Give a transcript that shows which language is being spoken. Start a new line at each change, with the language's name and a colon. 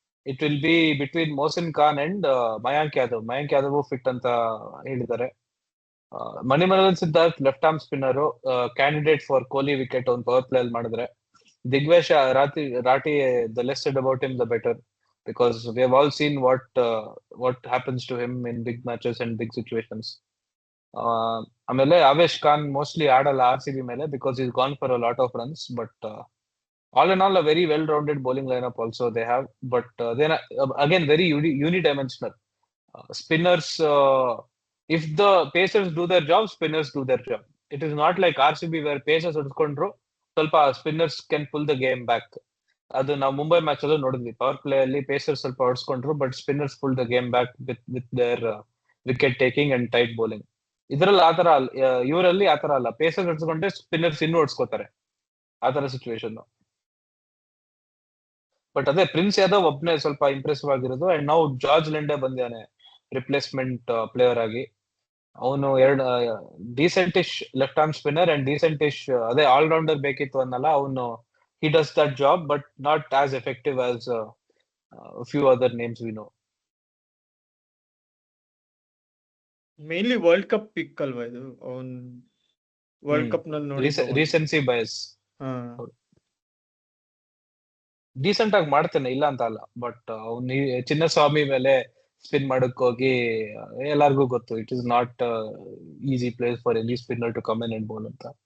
English: It will be between Mohsin Khan and Mayank Yadav. Mayank Yadav
Kannada: fit ಅಂತ ಹೇಳಿದ್ದಾರೆ.
English: Manimaran Siddharth left arm spinner, candidate for Kohli wicket
Kannada: ಅವ್ನು power play ಅಲ್ಲಿ ಮಾಡಿದ್ರೆ.
English: Digvesh Rathi, the less said about him the better, because we have all seen what happens to him in big matches and big situations.
Kannada: ಆಮೇಲೆ Avesh Khan mostly ಆಡಲ್ಲ RCB ಮೇಲೆ,
English: Because is gone for a lot of runs. But all in all, a very well-rounded bowling lineup also they have. But then again, very unidimensional. Spinners, if the pacers do their job, spinners do their job. It is not like RCB where pacers
Kannada: ಹೊಡ್ಕೊಂಡ್ರು ಸ್ವಲ್ಪ
English: spinners can pull the game back.
Kannada: ಅದು ನಾವು Mumbai match ಅಲ್ಲೂ ನೋಡಿದ್ವಿ, power play ಅಲ್ಲಿ pacers ಸ್ವಲ್ಪ ಹೊಡ್ಸ್ಕೊಂಡ್ರು, but spinners
English: pull the game back with their wicket taking and tight bowling.
Kannada: ಇದರಲ್ಲಿ ಆತರ ಇವರಲ್ಲಿ ಆತರ ಅಲ್ಲ, ಪೇಸರ್ಸ್ ಹೊಡ್ಸ್ಕೊಂಡ್ರೆ ಸ್ಪಿನ್ನರ್ಸ್ ಇನ್ನೂ ಹೊಡ್ಸ್ಕೋತಾರೆ, ಆತರ ಸಿಚುವೇಶನ್. ಬಟ್ ಅದೇ ಪ್ರಿನ್ಸ್ ಯಾದವ್ ಒಬ್ನೇ ಸ್ವಲ್ಪ ಇಂಪ್ರೆಸಿವ್ ಆಗಿರೋದು. ಅಂಡ್ ನಾವು ಜಾರ್ಜ್ ಲೆಂಡೆ ಬಂದಿದ್ದಾನೆ ರಿಪ್ಲೇಸ್ಮೆಂಟ್ ಪ್ಲೇಯರ್ ಆಗಿ. ಅವನು ಡೀಸೆಂಟಿಶ್ ಲೆಫ್ಟ್ ಆರ್ಮ್ ಸ್ಪಿನ್ನರ್ ಅಂಡ್ ಡೀಸೆಂಟಿಶ್ ಅದೇ ಆಲ್ರೌಂಡರ್ ಬೇಕಿತ್ತು ಅನ್ನಲ್ಲ. ಅವನು
English: he does that job, but not as effective as a few other names we know.
Kannada: Mainly world cup ಪಿಕ್ ಅಲ್ವಾ ಇದು, ಅವನ್ ವರ್ಲ್ಡ್ ಕಪ್ ನಲ್ಲಿ ನೋಡಿ
English: Recency bias.
Kannada: ಡೀಸೆಂಟ್ ಆಗಿ ಮಾಡ್ತಾನೆ, ಇಲ್ಲ ಅಂತ ಅಲ್ಲ, ಬಟ್ ಅವ್ನು ಚಿನ್ನಸ್ವಾಮಿ ಮೇಲೆ ಸ್ಪಿನ್ ಮಾಡಕ್ ಹೋಗಿ ಎಲ್ಲಾರ್ಗೂ ಗೊತ್ತು,
English: it is not easy place for any spinner to come in and bowl
Kannada: ಅಂತ.